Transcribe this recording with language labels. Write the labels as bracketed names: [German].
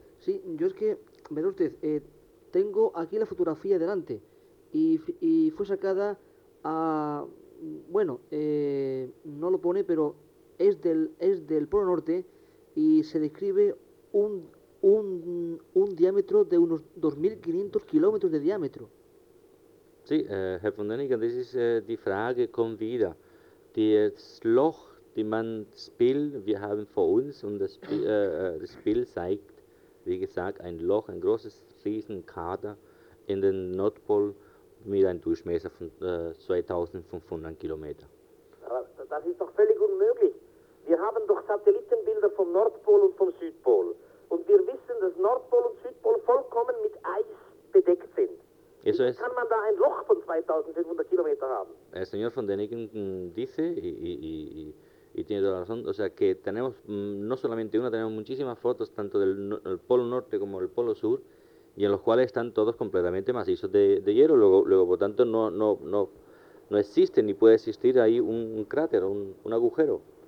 [Spanish] Sí, yo es que, verá usted, tengo aquí la fotografía delante y fue sacada a... Bueno, no lo pone, pero es del Polo Norte y se describe un diámetro de unos 2.500 kilómetros de diámetro. [German] Sí, Herr von Däniken, das ist die Frage, kommt wieder. Das Loch, die man spielt, wir haben vor uns, und das Bild zeigt, wie gesagt, ein Loch, ein großes Riesenkrater in den Nordpol mit einem Durchmesser von 2.500 Kilometern. Aber das ist doch völlig unmöglich. Wir haben doch Satellitenbilder vom Nordpol und vom Südpol. Und wir wissen, dass Nordpol und Südpol vollkommen mit Eis bedeckt sind. [Spanish] Eso es. [German] ¿Kann man da ein Loch von 2500 Kilometer haben? [Spanish] El señor von Däniken dice, y tiene toda la razón, o sea que tenemos no solamente una, tenemos muchísimas fotos, tanto del el Polo Norte como del Polo Sur, y en los cuales están todos completamente macizos de hielo, luego por tanto no existe ni puede existir ahí un cráter, un agujero.